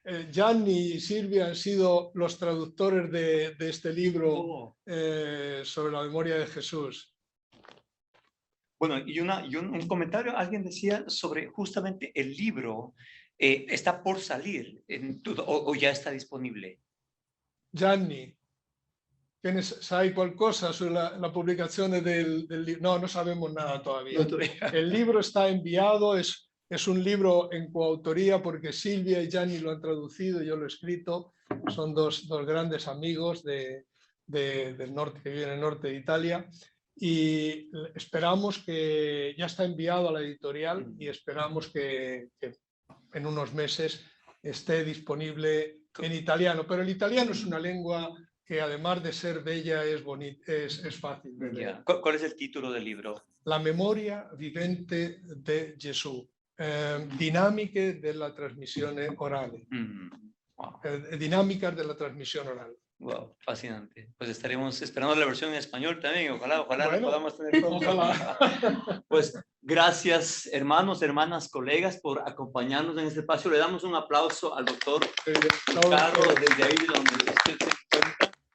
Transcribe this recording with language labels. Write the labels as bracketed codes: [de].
[es] Gianni y Silvia han sido los traductores de este libro sobre la memoria de Jesús. Bueno, y un comentario, alguien decía sobre justamente el libro, ¿está por salir o ya está disponible? [it] Gianni, ¿sai qualcosa sulla pubblicazione del libro? [es] No sabemos nada todavía. El libro está enviado, es un libro en coautoría porque Silvia y Gianni lo han traducido, yo lo he escrito. Son dos grandes amigos del norte, que viven en el norte de Italia, y esperamos que ya está enviado a la editorial, y esperamos que en unos meses esté disponible en italiano. Pero el italiano es una lengua que además de ser bella es bonita, es fácil de leer. ¿Cuál es el título del libro? [it] La memoria vivente de Gesù, dinamiche della trasmissione orale. Wow. [es] Dinámicas de la transmisión oral. Wow, fascinante. Pues estaremos esperando la versión en español también. Ojalá Bueno, la podamos tener pronto. Ojalá. Pues gracias, hermanos, hermanas, colegas, por acompañarnos en este espacio. Le damos un aplauso al doctor Carlos desde ahí donde usted se encuentra.